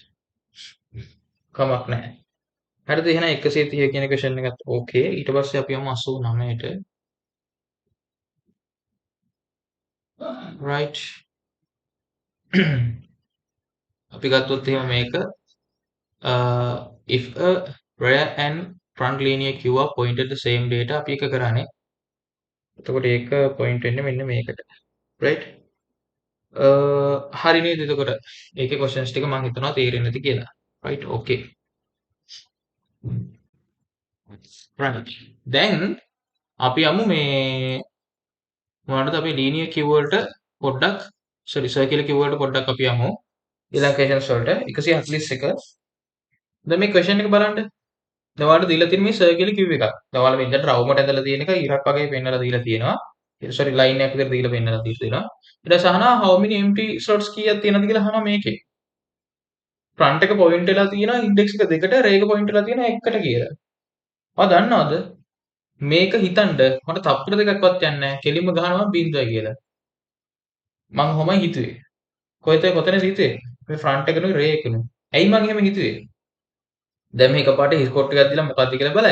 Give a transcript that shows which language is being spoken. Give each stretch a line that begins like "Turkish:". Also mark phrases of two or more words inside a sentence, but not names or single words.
Sinhala: කමක් නැහැ හරිද එහෙනම් 130 කියන question එකත් okay ඊට පස්සේ අපි යමු 89ට right අපි ගත්තොත් එහෙම මේක
English: if a rear and front linear queue are pointed the same data
Sinhala: අපි එක කරානේ එතකොට ඒක point වෙන්නේ මෙන්න මේකට right හරි නේද එතකොට ඒකේ questions ටික මම හිතනවා තේරෙන්නේ නැති කියලා
English: right okay
Sinhala: right දැන් අපි යමු මේ මොනවද අපි
English: linear queue
Sinhala: වලට පොඩ්ඩක්
English: sorry circular queue
Sinhala: වලට පොඩ්ඩක් අපි යමු ඊළඟ questions වලට 141 දැන් මේ question එක බලන්න දැන් ඔයාලට දීලා තියෙන මේ
English: circular queue
Sinhala: එකක් දැන් ඔයාලා මෙතනට රවුමට ඇදලා තියෙන එක ඉරක් වගේ පෙන්නලා දීලා තියෙනවා
English: sorry line
Sinhala: එකක් විතර දීලා පෙන්නලා තියෙනවා ඊට පස්සේ අහනවා
English: how many empty slots
Sinhala: කීයක් තියෙනවද කියලා අහනවා මේකේ front එක point වෙලා තියෙනවා index එක දෙකට ray එක point වෙලා තියෙනවා එකකට කියලා ඔයා දන්නවද මේක හිතන්න මට තප්පර දෙකක්වත් යන්නේ නැහැ කෙලින්ම ගහනවා බින්දුවයි කියලා මං කොහොමයි හිතුවේ කොතනද හිතුවේ මේ front එකනේ ray එකනේ ඇයි මං එහෙම හිතුවේ දැන් මේ එකපාරට හිස් කොට් එකක් දීලා මොකක්ද කියලා බලයි.